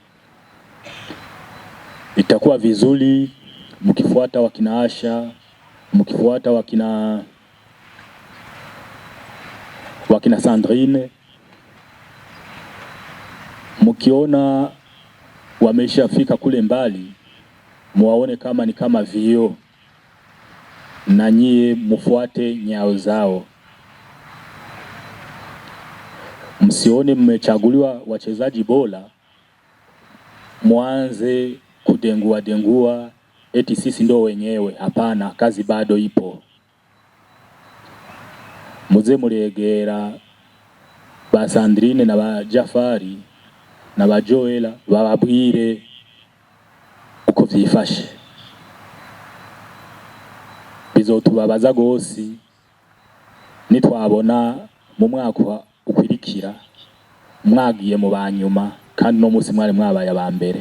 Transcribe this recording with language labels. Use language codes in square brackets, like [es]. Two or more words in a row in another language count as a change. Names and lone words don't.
[sw] Itakuwa vizuri mkifuata wakina Asha, mkifuata wakina Sandrine, mkiona wameshafika kule mbali, muwaone kama ni kama vio, na nyie mufuate nyao zao. Msione mmechaguliwa wachezaji bora mwanze kudengua eti sisi ndo wenyewe. Hapana, kazi bado ipo. [rn] Muze muregera ba Sandrine na ba Jafari na ba Joela bababwire uko vyifashe. Bizotubabaza gose nitwabona mu mwaka ukwirikira mwagiye mu banyuma kandi no musi mwari mwabaye abambere.